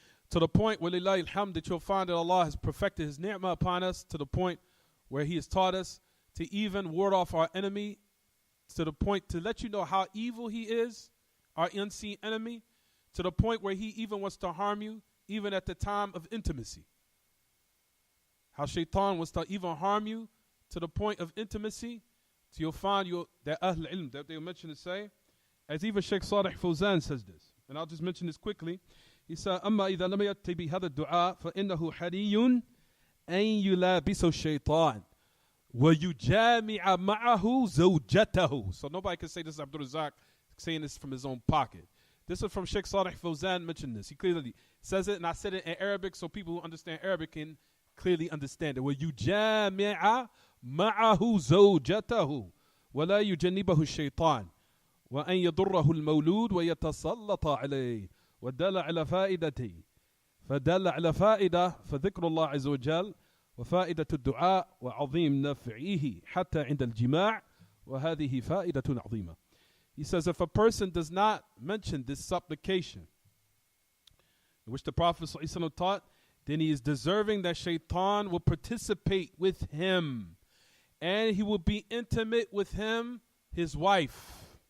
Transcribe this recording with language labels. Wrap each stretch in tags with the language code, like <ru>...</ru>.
<en>To the point, walillahi alhamd, that you'll find that Allah has perfected His ni'mah upon us to the point where He has taught us to even ward off our enemy, to the point to let you know how evil he is, our unseen enemy, to the point where he even wants to harm you, even at the time of intimacy. How shaitan wants to even harm you to the point of intimacy. So you'll find that Ahl Ilm, that they'll mention to say, as even Sheikh Salih Fawzan says this, and I'll just mention this quickly. He said,</en> <ar>أما إذا لم يأتي بهذا الدعاء فإنه حري أن يلابس الشيطان وَيُجَامِعَ مَعَهُ زَوْجَتَهُ.</ar> <en>So nobody can say this is AbdurRazzaaq saying this from his own pocket. This is from Sheikh Salih Fawzan mentioned this. He clearly says it, and I said it in Arabic so people who understand Arabic can clearly understand it.</en> <ar>وَيُجَامِعَ مَعَهُ زَوْجَتَهُ وَلَا يُجَنِّبَهُ الشَّيْطَانِ وَأَنْ يَضُرَّهُ الْمَوْلُودُ وَيَتَسَلَّطَ عَلَيْهِ وَدَلَّ عَلَى فَائِدَتِهِ فدل على فائدة فذكر الله عز وجل وفائدة الدعاء وعظيم نفعه حتى عند الجماع وهذه فائدة عظيمة.</ar> <en>He says if a person does not mention this supplication in which the Prophet ﷺ taught, then he is deserving that shaitan will participate with him and he will be intimate with him, his wife.</en>